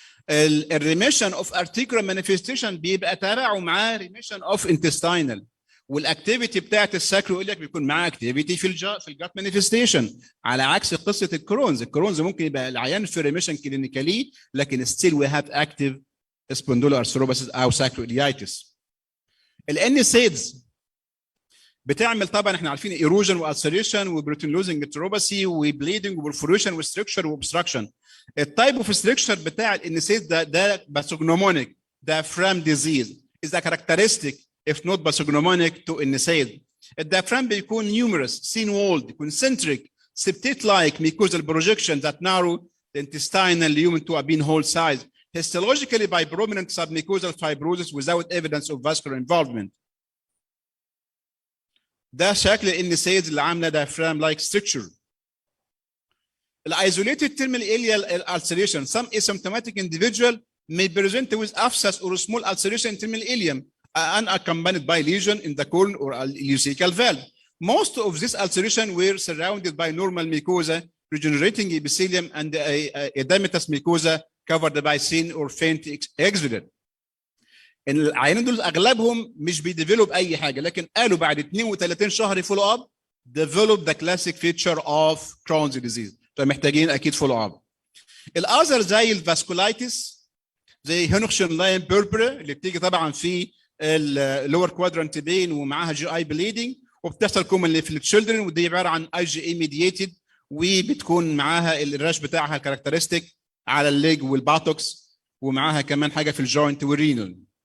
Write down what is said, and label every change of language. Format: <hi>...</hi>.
<en>الريميشن of articular manifestation بيبقى تابعه معاه ريميشن اوف انتستينال، والاكتيفيتي بتاعت الساكرو يقول لك بيكون معاه اكتيفيتي في الجات مانيفستيشن، على عكس قصه الكرونز ممكن يبقى العيان في ريميشن كلينيكالي لكن still we have active spondyloarthropathies او ساكرو إليايتس. الانسيدز بتعمل طبعا احنا عارفين ايروجن والسريشن وبروتين لوزنج انتروباسي وبليدنج وبرفوريشن وستركشر وابستراكشن. التايب اوف ستركشر بتاع الانسيس ده pathognomonic diaphragm disease is a characteristic if not pathognomonic to NSAID. الdiaphragm بيكون numerous, thin walled, concentric, septate-like mucosal projection that narrow the intestinal lumen to a pinhole size, histologically by prominent submucosal fibrosis without evidence of vascular involvement.</en> <ar>ده شكل الNSAID اللي عامله diaphragm-like structure.</ar> <en>Isolated terminal ileal ulceration. Some asymptomatic individual may present with abscess or small ulceration in terminal ileum unaccompanied by lesion in the colon or ileocecal valve. Most of this ulceration were surrounded by normal mucosa, regenerating epithelium and edematous mucosa covered by thin or faint exudate.</en> <ar>العيانين دول اغلبهم مش بيديفلوب اي حاجه، لكن قالوا بعد 32 شهر فولو اب</ar> <en>develop the classic feature of Crohn's disease.</en> <ar>فمحتاجين اكيد فولو اب. الاذر زي الفاسكولايتس زي هينوكشن لاين بيربرا اللي بتيجي طبعا في اللور كوادرانت بين ومعاها جي اي بليدنج، وبتحصل كومنلي في التشيلدرن، ودي عباره عن اي جي اي ميدييتد، وبتكون معاها الراش بتاعها كاركترستيك على الليج والباتوكس، ومعاها كمان حاجه في الجوينت والرينال.</ar>